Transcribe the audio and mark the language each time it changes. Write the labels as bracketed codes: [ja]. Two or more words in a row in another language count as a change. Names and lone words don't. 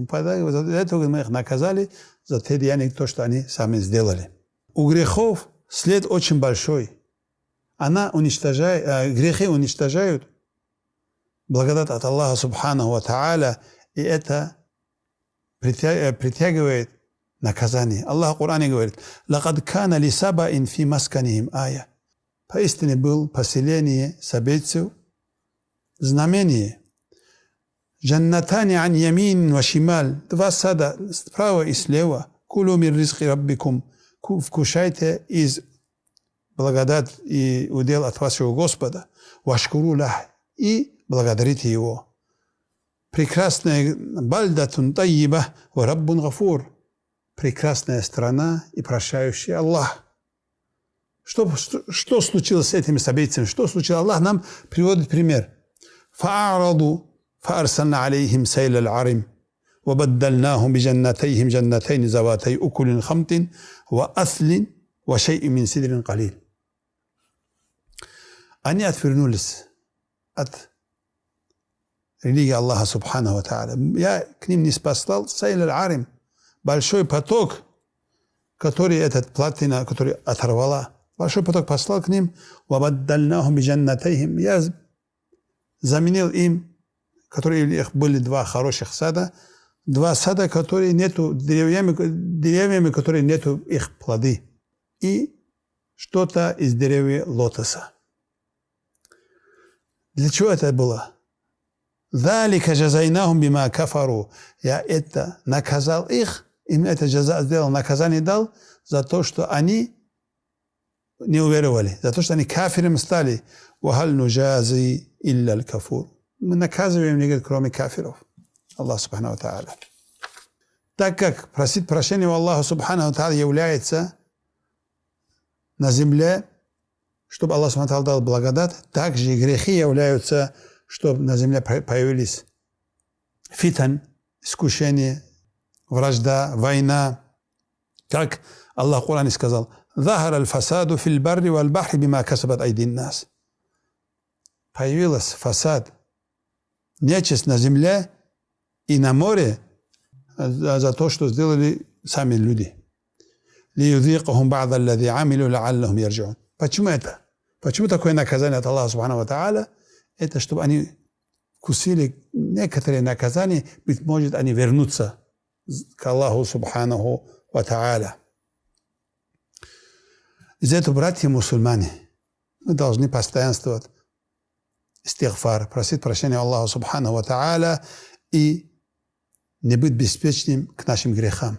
[ru] Поэтому за это мы их наказали за те деяния, то, что они сами сделали. У грехов след очень большой. Грехи уничтожают благодать от Аллаха [ar] سبحانه وتعالى, [ru] и это притягивает наказание. Аллах в Коране говорит: [ar] «لقد كان لسبإ في مسكنهم آية». [ru] Поистине был поселение сабейцев знамение. [ar] «جنتان عن يمين وشمال». [ru] Два сада справа и слева. [ar] «كلوا من رزق ربكم». [ru] Вкушайте из благодать и удел от вашего Господа. [ar] «واشكروا له». [ru] И благодарите Его. [ar] Прекрасная بلدة طيبة ورب غفور. [ru] Прекрасная страна и прощающий Аллах. Что случилось с этими событиями? Что случилось? Аллах нам приводит пример. [ar] فَأَعْرَضُوا فَأَرْسَلْنَا عَلَيْهِمْ سَيْلَ الْعَرِمِ وَبَدَّلْنَاهُمْ بِجَنَّتَيْهِمْ جَنَّتَيْنِ ذَوَاتَيْ أُكُلٍ خَمْطٍ وَأَثْلٍ وَشَيْءٍ مِّن سِدْرٍ قَلِيلٍ. [ru] Они отвернулись от религии Аллаха [ar] سبحانه وتعالى. [ru] Я к ним не спаслал [ar] سيل العرم, [ru] большой поток, который этот плотина, который оторвала. Большой поток послал к ним. [ar] وَبَدَّلْنَاهُمْ بِجَنَّتَيْهِمْ. [ru] Я заменил им, которые у них были два хороших сада, два сада, которые нету деревьями, которые нету их плоды, и что-то из деревьев лотоса. Для чего это было? [ar] ذَلِكَ جَزَيْنَاهُمْ بِمَا كَفَرُوا. [ru] Я это наказал их, им это джаза сделал, наказание дал за то, что они не уверовали, за то, что они кафирами стали. [ar] وَهَلْ نُجَازِي إِلَّا الْكَفُورِ. [ru] Мы наказываем них, кроме кафиров. [ar] الله سبحانه وتعالى. [ru] Так как просить прощения у Аллаха [ar] سبحانه وتعالى [ru] является на земле, чтобы Аллах [ar] سبحانه وتعالى [ru] дал благодать, также и грехи являются, чтобы на земле появились фитан, искушение, вражда, война. Как Аллах в Коране сказал: [ar] «ظهر الفساد في البر والبحر بما كسبت أيدي الناس». [ru] Появился фасад, нечисть на земле и на море за то, что сделали сами люди. [ar] «ليذيقهم بعض الذي عملوا لعلهم يرجعون». [ru] Почему это? Почему такое наказание от Аллаха [ar] سبحانه وتعالى? [ru] Это чтобы они вкусили некоторые наказания, быть может, они вернутся к Аллаху [ar] سبحانه وتعالى. [ru] Из этого, братья мусульмане, мы должны постоянствовать истигфар, просить прощения Аллаха [ar] سبحانه وتعالى [ru] и не быть беспечным к нашим грехам.